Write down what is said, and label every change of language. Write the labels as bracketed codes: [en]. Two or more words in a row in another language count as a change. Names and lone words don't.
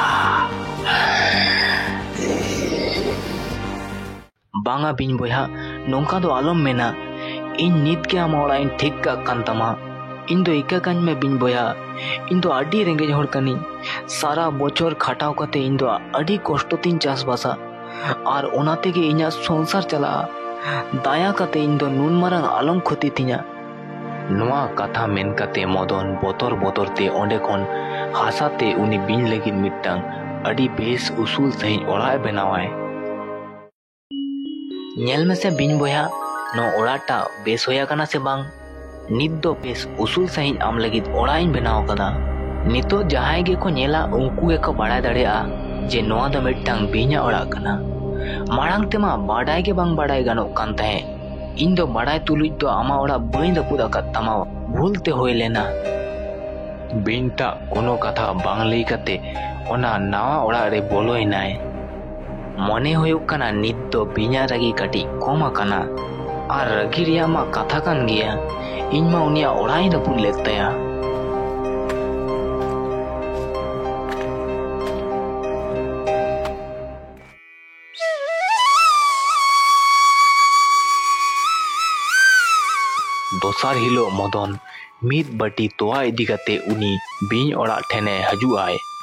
[sat] बांगा बिन बया नोंका दो आलम मेना इन नित के आम ओड़ा इन ठीक का कान तमा इन दो इका कान में बिन बया इन दो आडी रेंगेज हर कानी सारा बचर खाटाव कते इन दो आडी कष्ट तीन चास बासा आर ओनाते के इना संसार चला दाया कते इन दो नुन मारंग आलम खोती तिना। नोआ कथा मेन कते मदन बोतर बोतर ते ओंडे खन हासाते उनी बिन लगी मिट्टांग आडी बेस उसूल सही ओड़ा बनावाय। नेल में से बिन बया नो ओड़ाटा बेस होया कना से बांग नित दो बेस उसूल सही आम लगित ओड़ा इन बनाव कदा। नितो जहां गे को नेला उनको गे को बाड़ाय दाड़ेया जे नोआ द मिट्टांग बिना ओड़ा कना मारांग तेमा बाड़ाय गे बांग बाड़ाय गानो कान तहे इन दो बाड़ाय तुलुज दो आमा ओड़ा बइन द पुदा कत्तामा भूलते होय लेना। बिनटा कोनो कथा बांग लई कते ओना नावा ओड़ा रे बोलोय नाय मने होयुक कना नित दो बिना रागी काटी कम आकाना आर रागी रिया मा कथा कान गिया ᱤᱧ ᱢᱟ ᱩᱱᱤᱭᱟᱜ ᱚᱲᱟᱜ ᱤᱧ ᱨᱟᱹᱯᱩᱫ ᱞᱮᱫ ᱛᱟᱭᱟ। ᱫᱚᱥᱟᱨ ᱦᱤᱞᱳᱜ ᱢᱚᱫᱚᱱ ᱢᱤᱫ ᱵᱟᱹᱴᱤ ᱛᱚᱣᱟ ᱤᱫᱤ ᱠᱟᱛᱮ ᱩᱱᱤ ᱵᱤᱧ ᱚᱲᱟᱜ ᱴᱷᱮᱱᱮ ᱦᱟᱡᱩᱜᱼᱟᱭ।